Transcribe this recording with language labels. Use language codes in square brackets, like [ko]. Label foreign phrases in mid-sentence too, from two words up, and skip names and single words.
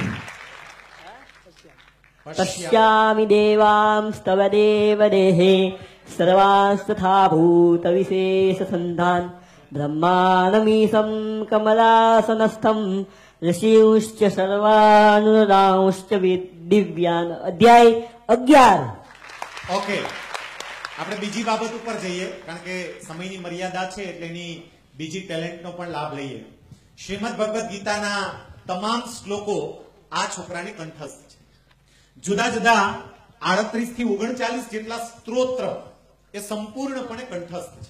[sa] पश्यामि देवांस्तव देवदेहे सर्वांस्तथा भूतविशेषसन्धान् ब्रह्माणमीशं कमलासनस्थं ऋषिंश्च सर्वानुरांश्च दिव्यान्। अध्याय 11 [gu] ઓકે, આપણે બીજી બાબત ઉપર જઈએ કારણ કે સમયની મર્યાદા છે એટલે એની બીજી ટેલેન્ટનો પણ લાભ લઈએ. શ્રીમદ ભગવદ ગીતાના તમામ શ્લોકો આ છોકરાને કંઠસ્થ છે. જુદા જુદા 38 થી 39 જેટલા સ્ત્રોત્ર એ સંપૂર્ણપણે કંઠસ્થ છે.